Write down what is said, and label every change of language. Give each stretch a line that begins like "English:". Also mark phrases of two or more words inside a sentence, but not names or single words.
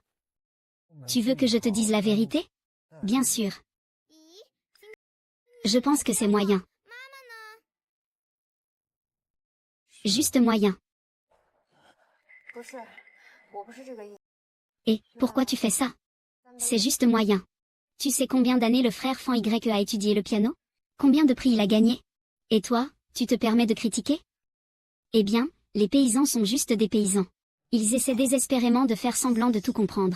French: Tu veux que je te dise la vérité? Bien sûr. Je pense que c'est moyen. Juste moyen.
Chinese: 不是，我不是这个意思。
French: Et, pourquoi tu fais ça? C'est juste moyen. Tu sais combien d'années le frère Fan Y a étudié le piano? Combien de prix il a gagné? Et toi, tu te permets de critiquer? Eh bien, les paysans sont juste des paysans. Ils essaient désespérément de faire semblant de tout comprendre.